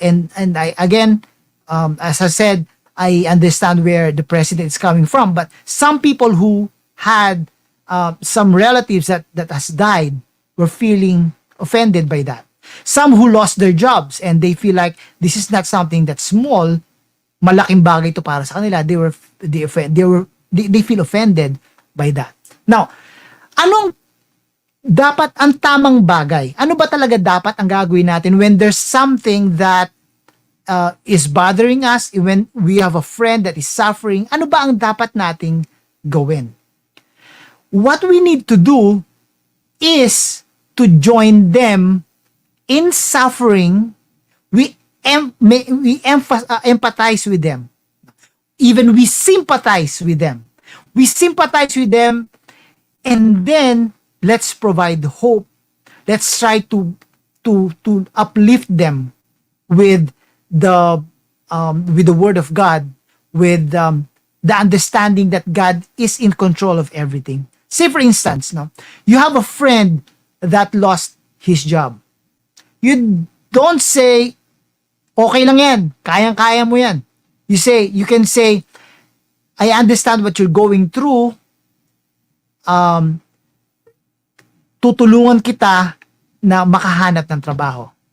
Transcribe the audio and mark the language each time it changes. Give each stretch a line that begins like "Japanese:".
English: And I again, as I said, I understand where the president is coming from, but some people who had some relatives that has died were feeling offended by that. Some who lost their jobs and they feel like this is not something that's small,
Filipino: malaking bagay to para sa kanila.
English: They feel offended by that.
Filipino: Now, anong dapat ang tamang bagay? Ano ba talaga dapat ang gagawin natin
English: when there's something that is bothering us, when we have a friend that is suffering?
Filipino: Ano ba ang dapat nating gawin?
English: What we need to do is to join them in suffering. We empathize with them. Even we sympathize with them. We sympathize with them, and then let's provide hope. Let's try to uplift them with the word of God, with the understanding that God is in control of everything. Say for instance, no, you have a friend that lost his job. You don't say,
Filipino: okay lang yan, kayang-kaya mo yan.
English: You can say, I understand what you're going through.
Filipino: tutulungan kita na makahanap ng trabaho.